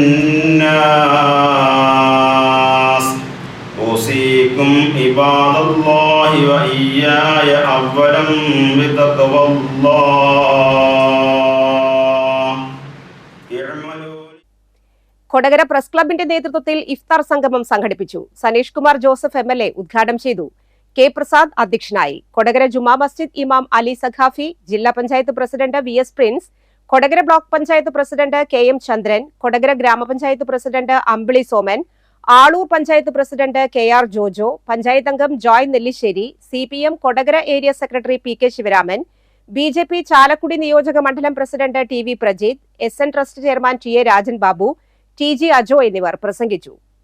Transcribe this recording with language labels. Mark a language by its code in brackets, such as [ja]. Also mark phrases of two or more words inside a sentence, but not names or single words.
[ar] الناس أوصيكم عباد الله وإياي أولا بتقوى الله. [ml] കൊടകര പ്രസ് ക്ലബിന്റെ നേതൃത്വത്തിൽ ഇഫ്താർ സംഗമം സംഘടിപ്പിച്ചു. സനീഷ് കുമാർ ജോസഫ് MLA ഉദ്ഘാടനം ചെയ്തു. കെ പ്രസാദ് അധ്യക്ഷനായി. കൊടകര ജുമാ മസ്ജിദ് ഇമാം അലി സഖാഫി, ജില്ലാ പഞ്ചായത്ത് പ്രസിഡന്റ് VS പ്രിൻസ്, കൊടകര ബ്ലോക്ക് പഞ്ചായത്ത് പ്രസിഡന്റ് KM ചന്ദ്രൻ, കൊടകര ഗ്രാമപഞ്ചായത്ത് പ്രസിഡന്റ് അമ്പിളി സോമൻ, ആളൂർ പഞ്ചായത്ത് പ്രസിഡന്റ് KR ജോജോ, പഞ്ചായത്ത് അംഗം ജോയ് നെല്ലിശ്ശേരി, CPM കൊടകര ഏരിയ സെക്രട്ടറി PK ശിവരാമൻ, BJP ചാലക്കുടി നിയോജക മണ്ഡലം പ്രസിഡന്റ് TV പ്രജീത്, SN ട്രസ്റ്റ് ചെയർമാൻ TA രാജൻ ബാബു, TG അജോ എന്നിവർ പ്രസംഗിച്ചു.